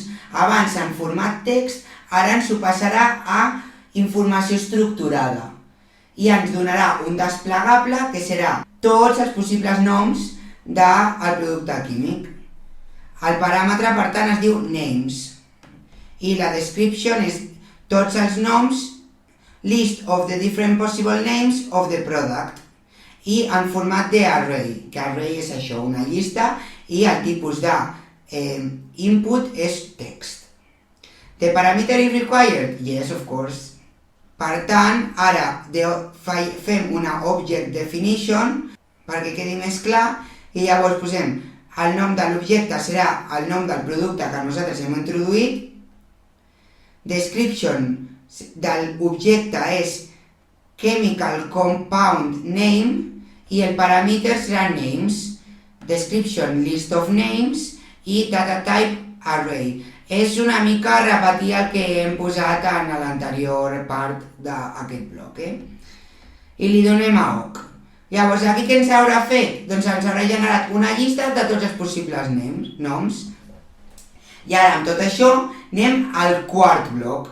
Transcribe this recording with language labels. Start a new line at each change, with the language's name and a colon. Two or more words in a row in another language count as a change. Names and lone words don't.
Catalan: Abans en format text, ara ens ho passarà a informació estructurada. I ens donarà un desplegable que serà tots els possibles noms del producte químic. El paràmetre, per tant, es diu names. I la description és tots els noms,
English: list of the different possible names of the product.
Catalan: I en format d'array, que array és això, una llista, i el tipus d'input és text.
English: The parameter is required? Yes, of course.
Catalan: Per tant, ara fem una
English: object definition
Catalan: perquè quedi més clar, i llavors posem el nom de l'objecte serà el nom del producte que nosaltres hem introduït. Description de l'objecte és
English: chemical compound name
Catalan: i el paràmetre serà names.
English: Description list of names i data type array.
Catalan: És una mica repetir el que hem posat en l'anterior part d'aquest bloc. I li donem a OK. Llavors, aquí què ens haurà fet? Doncs ens haurà generat una llista de tots els possibles noms. I ara, amb tot això, anem al quart bloc.